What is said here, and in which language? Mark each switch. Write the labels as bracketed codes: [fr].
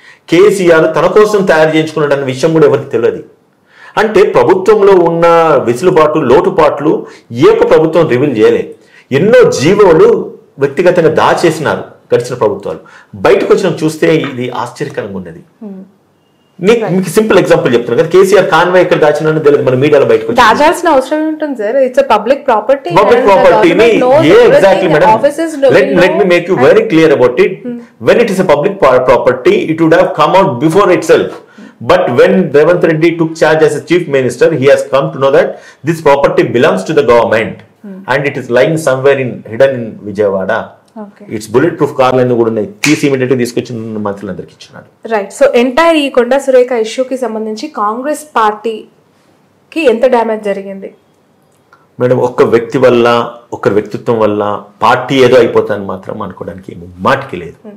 [te] కేసీఆర్ తన కోసం తయారు చేయించుకున్నాడు అన్న విషయం కూడా ఎవరికి తెలియదు. అంటే ప్రభుత్వంలో ఉన్న వెసులుబాటు, లోటుపాట్లు ఏ ఒక్క ప్రభుత్వం రివీల్ చేయలే. ఎన్నో జీవోలు వ్యక్తిగతంగా దాచేసినారు గడిచిన ప్రభుత్వాలు. బయటకు వచ్చిన చూస్తే ఇది ఆశ్చర్యకరంగా ఉన్నది. మీకు సింపుల్ ఎగ్జాంపుల్ చెప్తున్నా కదా, కేసీఆర్ కాన్వాయ్ ఎక్కడ దాచినా తెలియదు, మన మీడియాలో బయటకు దాచాల్సిన అవసరం ఉంటుంది sir. [en] It's public property. [te] Public ప్రాపర్టీని exactly madam, [en] let me make you very clear about it. When it is a public property, it would have come out before itself. But when Revanth Reddy took charge as a chief minister, he has come to know that this property belongs to the government and it is lying somewhere hidden in Vijayawada. [te] It's bullet proof కార్లు కూడా ఉన్నాయి, తీసి immediate తీసుకొచ్చి మంత్రులందరికి ఇచ్చినాడు. [en] Right. [te] So entire ఈ కొండా సురేఖ ఇష్యూకి సంబంధించి కాంగ్రెస్ పార్టీకి ఎంత డ్యామేజ్ జరిగింది మేడం? ఒక్క వ్యక్తి వల్ల, ఒకరి వ్యక్తిత్వం వల్ల పార్టీ ఏదో అయిపోతుందని మాత్రం అనుకోవడానికి మాటికి లేదు.